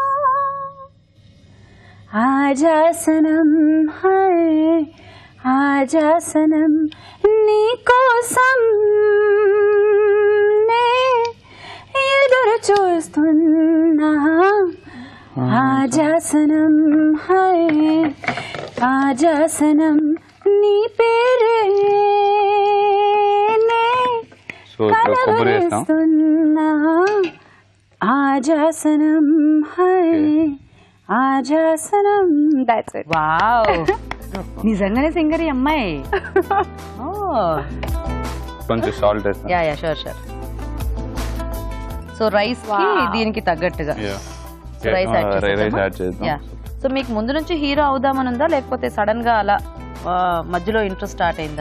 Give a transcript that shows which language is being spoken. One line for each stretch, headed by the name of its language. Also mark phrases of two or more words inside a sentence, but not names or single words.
Hindi: आजा सनम है आजा सनम
Telugu: నీ కోసం నే ఎదురు చూస్తున్నా.
Hindi: आजा सनम है आजा सनम नी पेरे ने
Telugu: సో ఇప్పుడు కొబ్బరి వేస్తాం. కలవరిస్తున్నా.
Hindi: आजा सनम है आजा सनम.
English: That's it.
Telugu: వావ్, నిజంగానే సింగర్ ఈ అమ్మాయి. ఓ కొంచెం సాల్ట్ వేస్తాం.
English: ya ya, sure sure.
Telugu: సో రైస్ కి దీనికి తగ్గట్టుగా రైస్ యాడ్ చేద్దాం. యా. సో మీకు ముందు నుంచి హీరో అవుదామని ఉందా, లేకపోతే సడన్ గా అలా మధ్యలో
English: interest start
Telugu: అయిందా?